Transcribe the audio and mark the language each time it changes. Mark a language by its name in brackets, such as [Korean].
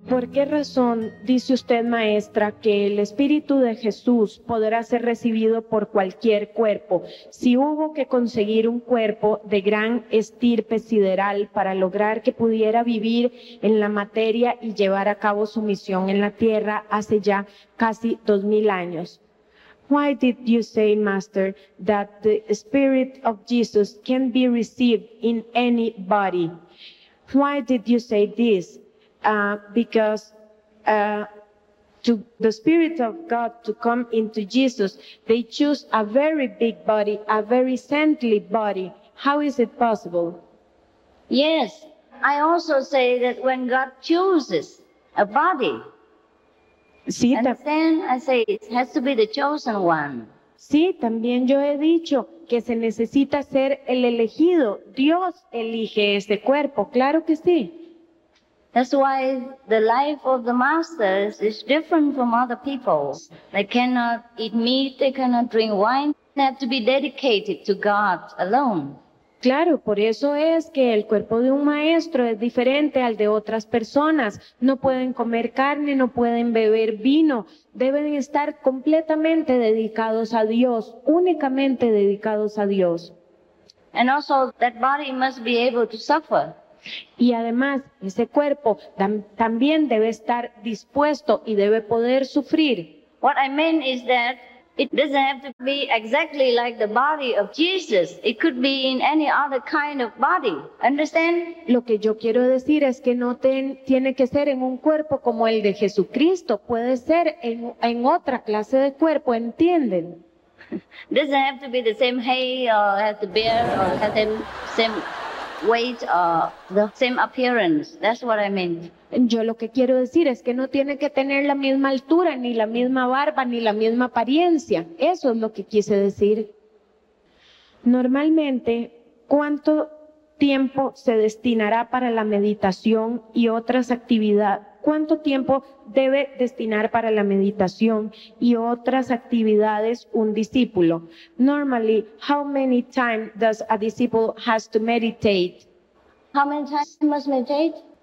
[Spanish] ¿Por qué razón dice usted, maestra, que el Espíritu de Jesús podrá ser recibido por cualquier cuerpo? Si hubo que conseguir un cuerpo de gran estirpe sideral para lograr que pudiera vivir en la materia y llevar a cabo su misión en la tierra hace ya casi 2000 años. [English] Why did you say, Master, that the Spirit of Jesus can be received in any body? Why did you say this? Because to the Spirit of God to come into Jesus, they choose a very big body, a very saintly body. How is it possible? Yes, I also say that when God chooses a body, [Spanish] Sí, [English] and then I say it has to be the chosen one. [Spanish] sí, también yo he dicho que se necesita ser el elegido. Dios elige ese cuerpo, claro que sí. [English] That's why the life of the masters is different from other people's. They cannot eat meat, they cannot drink wine. They have to be dedicated to God alone. [Spanish] Claro, por eso es que el cuerpo de un maestro es diferente al de otras personas. No pueden comer carne, no pueden beber vino. Deben estar completamente dedicados a Dios, únicamente dedicados a Dios. [English] And also that body must be able to suffer. [Spanish] Y además, ese cuerpo también debe estar dispuesto y debe poder sufrir. [English] What I mean is that it doesn't have to be exactly like the body of Jesus. It could be in any other kind of body. Understand? [Spanish] Lo que yo quiero decir es que no tiene que ser en un cuerpo como el de Jesucristo. Puede ser en otra clase de cuerpo, ¿entienden? [English] Doesn't have to be the same hay or have to bear or have the same weight or the same appearance. That's what I mean. [Spanish] Yo lo que quiero decir es que no tiene que tener la misma altura, ni la misma barba, ni la misma apariencia. Eso es lo que quise decir. Normalmente, ¿cuánto tiempo se destinará para la meditación y otras actividades? ¿Cuánto tiempo debe destinar para la meditación y otras actividades un discípulo? [English] Normally, how many times does a disciple has to meditate? How many times you must meditate?